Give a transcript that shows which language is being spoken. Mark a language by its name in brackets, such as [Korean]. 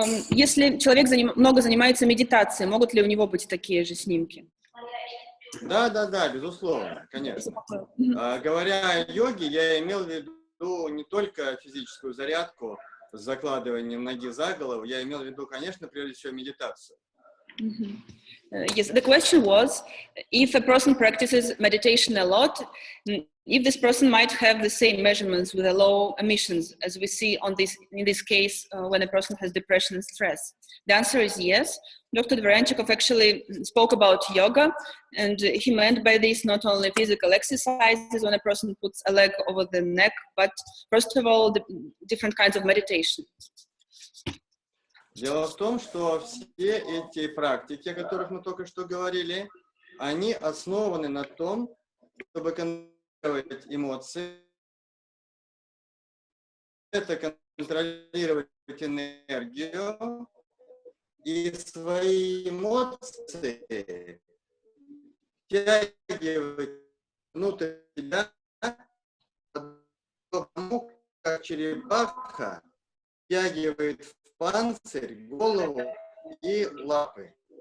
[Russian] Если человек много занимается медитацией, могут ли у него быть такие же снимки? Да, безусловно, конечно. Говоря о йоге, я имел в виду не только физическую зарядку с закладыванием ноги за голову, я имел в виду, конечно, прежде всего медитацию. [English] Yes, the question was, if a person practices meditation a lot, if this person might have the same measurements with the low emissions as we see in this case when a person has depression and stress. The answer is yes. Dr. Dvoryanchikov actually spoke about yoga, and he meant by this not only physical exercises when a person puts a leg over the neck, but first of all, the different kinds of meditation. [Russian] Дело в том, что все эти практики, о которых мы только что говорили, они основаны на том, чтобы контролировать эмоции, это контролировать энергию и свои эмоции втягивать внутрь себя, потому как черепаха втягивает в панцирь, голову и лапы.